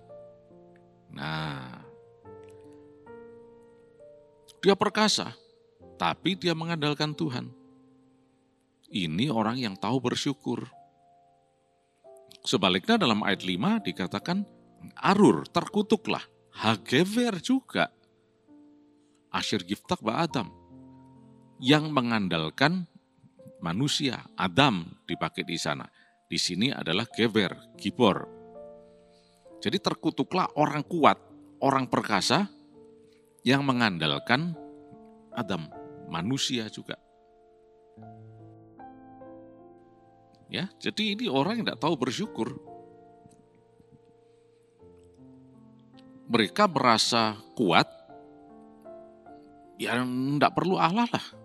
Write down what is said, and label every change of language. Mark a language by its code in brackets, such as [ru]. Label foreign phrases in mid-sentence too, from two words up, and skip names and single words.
[id] Nah, dia perkasa, tapi dia mengandalkan Tuhan. Ini orang yang tahu bersyukur. Sebaliknya dalam ayat 5 dikatakan, Arur, terkutuklah, hagever juga, [he] אשר יבטח באדם, [id] yang mengandalkan manusia, Adam dipakai di sana. Di sini adalah gever, gibor. Jadi terkutuklah orang kuat, orang perkasa, yang mengandalkan Adam, manusia juga. Ya, jadi ini orang yang tidak tahu bersyukur. Mereka merasa kuat, ya tidak perlu Allah lah.